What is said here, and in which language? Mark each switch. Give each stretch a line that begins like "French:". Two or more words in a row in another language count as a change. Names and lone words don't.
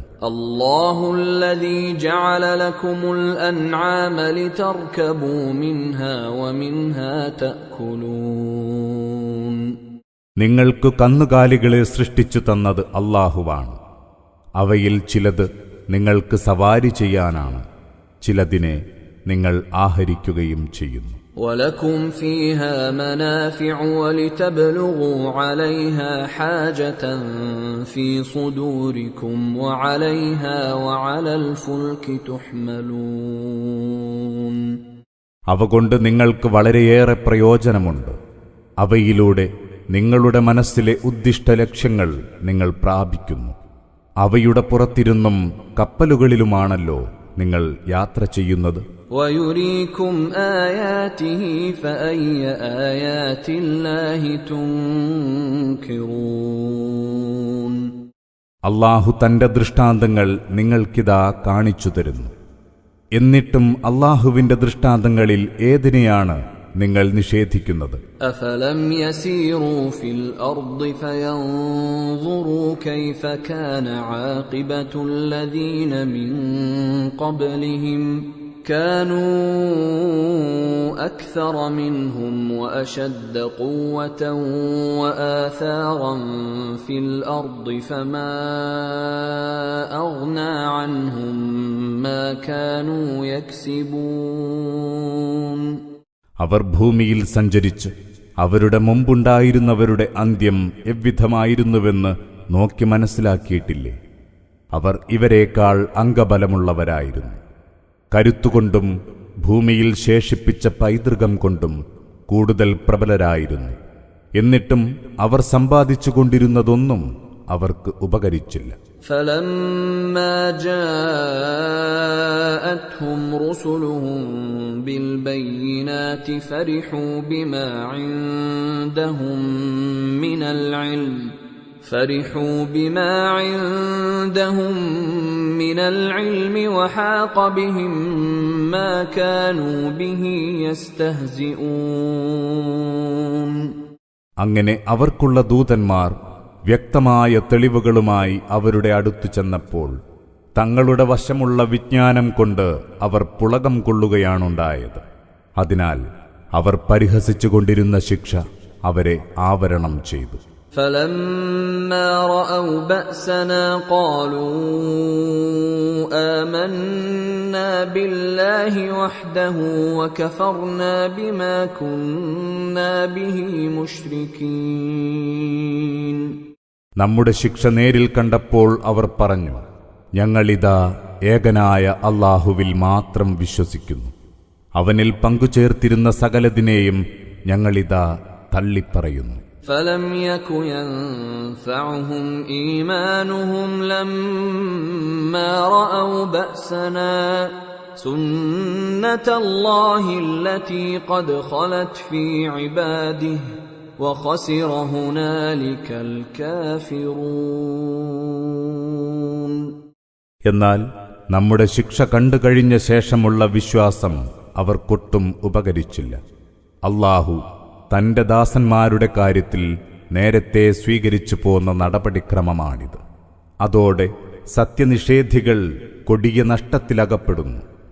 Arabic: الله الذي جعل لكم الأنعام لتركبوا منها ومنها تأكلون.
Malayalam: നിങ്ങൾക്ക് കന്നുകാലികളെ സൃഷ്ടിച്ചു തന്നത് അല്ലാഹുവാണ്. അവയിൽ ചിലത് നിങ്ങൾക്ക് സവാരി ചെയ്യാനാണ്, ചിലതിനെ നിങ്ങൾ ആഹരിക്കുകയും ചെയ്യുന്നു.
Arabic: وَلَكُمْ فِيهَا مَنَافِعُ وَلِتَبْلُغُوا عَلَيْهَا حَاجَةً فِي صُدُورِكُمْ وَعَلَيْهَا وَعَلَى الْفُلْكِ تُحْمَلُونَ.
Malayalam: അവ കൊണ്ട് നിങ്ങൾക്ക് വളരെയേറെ പ്രയോജനമുണ്ട്. അവയിലൂടെ നിങ്ങളുടെ മനസ്സിലെ ഉദ്ദിഷ്ട ലക്ഷ്യങ്ങൾ നിങ്ങൾ പ്രാപിക്കുന്നു. അവയുടെ പുറത്തിരുന്നും കപ്പലുകളിലുമാണല്ലോ നിങ്ങൾ യാത്ര ചെയ്യുന്നത്.
Arabic: وَيُرِيكُمْ آيَاتِهِ فَأَيَّ آيَاتِ اللَّهِ تُنْكِرُونَ.
Malayalam: അല്ലാഹു തന്റെ ദൃഷ്ടാന്തങ്ങൾ നിങ്ങൾക്കിതാ കാണിച്ചു തരുന്നു. എന്നിട്ടും അല്ലാഹുവിന്റെ ദൃഷ്ടാന്തങ്ങളിൽ ഏതിനെയാണ് നിങ്ങൾ നിഷേധിക്കുന്നത്?
Arabic: أَفَلَمْ يَسِيرُوا فِي الْأَرْضِ فَيَنْظُرُوا كَيْفَ كَانَ عَاقِبَةُ الَّذِينَ مِنْ قَبْلِهِمْ كَانُوا أَكْثَرَ مِنْهُمْ وَأَشَدَّ قُوَّةً وَآثَارًا فِي الْأَرْضِ فَمَا أَغْنَى عَنْهُمْ مَا كَانُوا يَكْسِبُونَ.
Malayalam: അവർ ഭൂമിയിൽ സഞ്ചരിച്ച് അവരുടെ മുമ്പുണ്ടായിരുന്നവരുടെ അന്ത്യം എவ்விധമായിരുന്നുവെന്ന് നോക്കി മനസ്സിലാക്കിയിട്ടില്ലേ? അവർ ഇവരേക്കാൾ അംഗബലമുള്ളവരായിരുന്നു. കരുത്തുകൊണ്ടും ഭൂമിയിൽ ശേഷിപ്പിച്ച പൈതൃകം കൊണ്ടും കൂടുതൽ പ്രബലരായിരുന്നു. എന്നിട്ടും അവർ സമ്പാദിച്ചുകൊണ്ടിരുന്നതൊന്നും അവർക്ക് ഉപകരിച്ചില്ല.
Arabic: فَلَمَّا جَاءَتْهُمْ رُسُلُهُم بِالْبَيِّنَاتِ فَرِحُوا بِمَا عِندَهُم مِّنَ الْعِلْمِ وَحَاقَ بِهِم مَّا كَانُوا بِهِ يَسْتَهْزِئُونَ.
Malayalam: അങ്ങനെ അവർക്കുള്ള ദൂതന്മാർ വ്യക്തമായ തെളിവുകളുമായി അവരുടെ അടുത്തു ചെന്നപ്പോൾ തങ്ങളുടെ വശമുള്ള വിജ്ഞാനം കൊണ്ട് അവർ പുളകം കൊള്ളുകയാണുണ്ടായത്. അതിനാൽ അവർ പരിഹസിച്ചുകൊണ്ടിരുന്ന ശിക്ഷ അവരെ ആവരണം ചെയ്തു.
Arabic: فَلَمَّا رَأَوْا بَأْسَنَا قَالُوا آمَنَّا بِاللَّهِ وَحْدَهُ وَكَفَرْنَا بِمَا كُنَّا بِهِ مُشْرِكِينَ.
Malayalam: നമ്മുടെ ശിക്ഷ നേരിൽ കണ്ടപ്പോൾ അവർ പറഞ്ഞു, ഞങ്ങളിതാ ഏകനായ അല്ലാഹുവിൽ മാത്രം വിശ്വസിക്കുന്നു. അവനിൽ പങ്കുചേർത്തിരുന്ന സകലതിനെയും ഞങ്ങളിതാ തള്ളിപ്പറയുന്നു.
Arabic: فَلَمْ يَكُ يَنفَعُهُمْ إِيمَانُهُمْ لَمَّا رَأَوْا بَأْسَنَا سُنَّةَ اللَّهِ الَّتِي قَدْ خَلَتْ فِي عِبَادِهِ وَخَسِرَ هُنَالِكَ الْكَافِرُونَ.
Malayalam: എന്നാൽ നമ്മുടെ ശിക്ഷ കണ്ടുകഴിഞ്ഞ ശേഷമുള്ള വിശ്വാസം അവർക്കൊട്ടും ഉപകരിച്ചില്ല. അല്ലാഹു തന്റെ ദാസന്മാരുടെ കാര്യത്തിൽ നേരത്തെ സ്വീകരിച്ചു പോന്ന നടപടിക്രമമാണിത്. അതോടെ സത്യനിഷേധികൾ കൊടിയ നഷ്ടത്തിലകപ്പെടുന്നു.